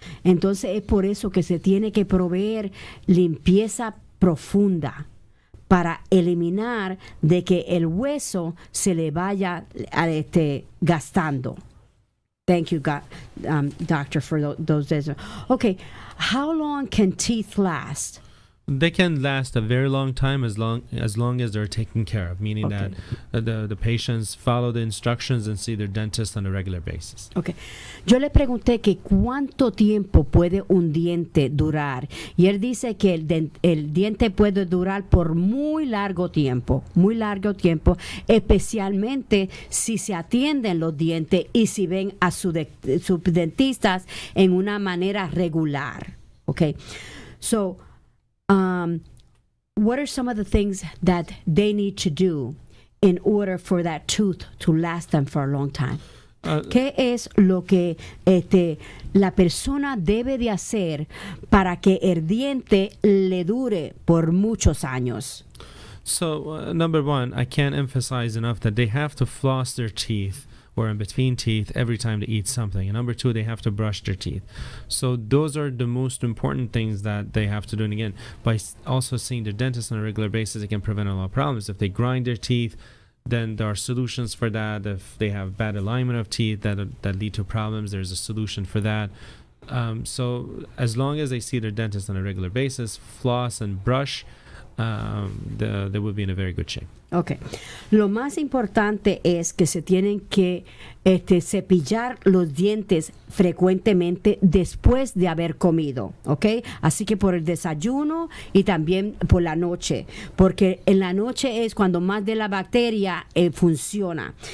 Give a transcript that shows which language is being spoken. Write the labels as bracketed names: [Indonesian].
[Spanish] Entonces, es por eso que se tiene que proveer limpieza profunda, para eliminar de que el hueso se le vaya gastando. [English] Thank you, doctor, for those answers. Okay, how long can teeth last? They can last a very long time as long as they're taken care of, meaning Okay. that the patients follow the instructions and see their dentist on a regular basis. Okay. [Spanish] Yo le pregunté que cuánto tiempo puede un diente durar y él dice que el diente puede durar por muy largo tiempo, especialmente si se atienden los dientes y si ven a sus dentistas en una manera regular. [English] Okay. So, what are some of the things that they need to do in order for that tooth to last them for a long time? [Spanish] ¿Qué es lo que la persona debe de hacer para que el diente le dure por muchos años? [English] So, number one, I can't emphasize enough that they have to floss their teeth or in between teeth every time they eat something. And number two, they have to brush their teeth. So those are the most important things that they have to do. And again, by also seeing their dentist on a regular basis, it can prevent a lot of problems. If they grind their teeth, then there are solutions for that. If they have bad alignment of teeth that lead to problems, there's a solution for that. So as long as they see their dentist on a regular basis, floss and brush, they will be in a very good shape. Okay. [Spanish] Lo más importante es que se tienen que cepillar los dientes frecuentemente después de haber comido, ¿ok? Así que por el desayuno y también por la noche, porque en la noche es cuando más de la bacteria funciona.